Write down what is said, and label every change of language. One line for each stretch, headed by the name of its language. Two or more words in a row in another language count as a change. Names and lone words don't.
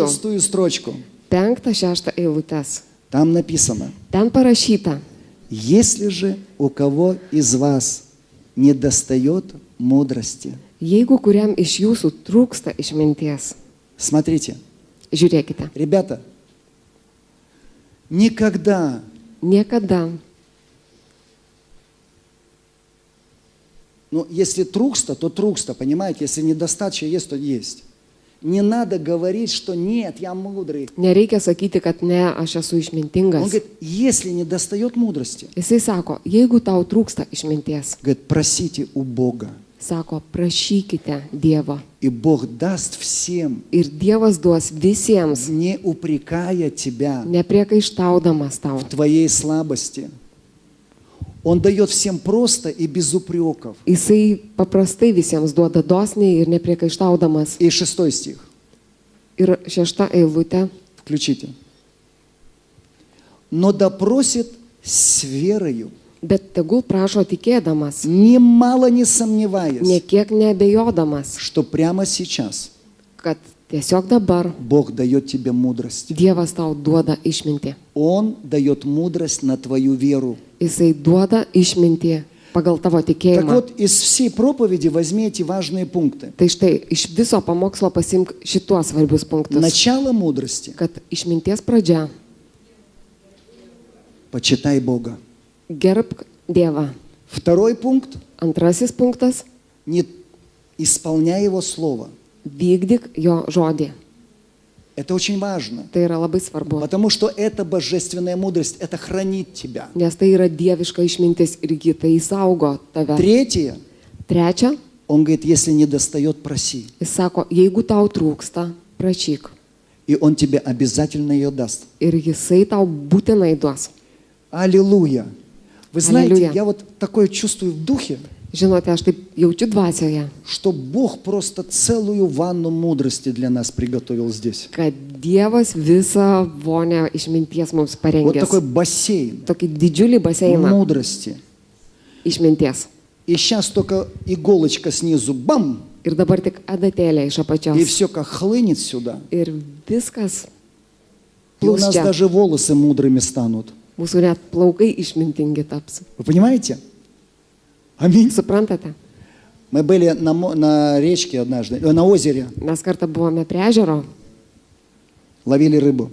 Russian: 5-6 строчку.
Lithuanian: 5-6 eilutės.
Russian: Там написано:
Lithuanian: Ten parašyta,
Russian: если же у кого из вас не достает мудрости.
Lithuanian: jeigu kuriam iš jūsų trūksta išminties,
Russian: Смотрите,
Lithuanian: žiūrėkite,
Russian: ребята, никогда
Lithuanian: niekada,
Russian: ну, если труксто, то труксто, понимаете? Если недостаточно есть, то есть. Не надо говорить, что нет, я мудрый.
Lithuanian: nereikia sakyti, kad ne, aš esu
Russian: Он
Lithuanian: išmintingas.
Russian: говорит, если не достает мудрости,
Lithuanian: Jisai sako, jeigu tau trūksta išminties,
Russian: говорит, просите у Бога,
Lithuanian: sako, prašykite Dievo.
Russian: и Бог даст всем,
Lithuanian: Ir Dievas duos visiems,
Russian: не упрекая тебя
Lithuanian: nepriekaištaudamas tau.
Russian: в твоей слабости. Он дает всем просто и без упреков.
Lithuanian: Jisai paprastai visiems duoda dosniai ir nepriekaištaudamas.
Russian: И 6 стих,
Lithuanian: Ir 6 eilutė.
Russian: включите. Но допросит с верою,
Lithuanian: Bet tegul prašo tikėdamas,
Russian: немало не сомневаясь,
Lithuanian: niekiek neabejodamas,
Russian: что прямо сейчас
Lithuanian: kad tiesiog dabar
Russian: Бог дает тебе мудрость.
Lithuanian: Dievas tau duoda išmintį.
Russian: Он дает мудрость на твою веру.
Lithuanian: Jisai duoda išmintį pagal tavo
Russian: Так
Lithuanian: tikėjimą.
Russian: вот, из всей проповеди возьми эти важные пункты.
Lithuanian: Tai štai, iš viso pamokslo pasimk šituos svarbius punktus.
Russian: Начало мудрости.
Lithuanian: Kad išminties pradžia
Russian: Почитай Бога.
Lithuanian: gerbk Dievą.
Russian: Второй пункт.
Lithuanian: Antrasis punktas
Russian: Не исполняй Его Слово.
Lithuanian: vykdyk jo žodį.
Russian: Это очень важно.
Lithuanian: Tai yra labai svarbu.
Russian: Потому что это божественная мудрость. Это хранит тебя.
Lithuanian: Nes tai yra dieviška išmintis irgi tai saugo tave.
Russian: Третье.
Lithuanian: Trečia,
Russian: Он говорит, если не достает, проси.
Lithuanian: jis sako, jeigu tau trūksta, prašyk.
Russian: И Он тебе обязательно ее даст.
Lithuanian: Ir jisai tau būtinai duos.
Russian: Аллилуйя. Вы знаете, Аллилуйя. я вот такое чувствую в духе,
Lithuanian: Žinote, aš taip jaučiu dvasioje,
Russian: что Бог просто целую ванну мудрости для нас приготовил здесь.
Lithuanian: kad Dievas visą vonę išminties mums
Russian: Вот
Lithuanian: parengė.
Russian: такой бассейн
Lithuanian: Tokį didžiulį baseiną
Russian: мудрости.
Lithuanian: išminties.
Russian: И сейчас только иголочка снизу, бам,
Lithuanian: Ir dabar tik adatėlė iš
Russian: и
Lithuanian: apačios.
Russian: все как хлынет сюда.
Lithuanian: Ir viskas
Russian: И у нас
Lithuanian: plūsčia.
Russian: даже волосы мудрыми станут.
Lithuanian: Mūsų net plaukai išmintingi taps.
Russian: Вы понимаете? Аминь.
Lithuanian: Suprantate?
Russian: Мы были на речке однажды, на озере,
Lithuanian: Mes kartą buvome prie ežero
Russian: ловили рыбу.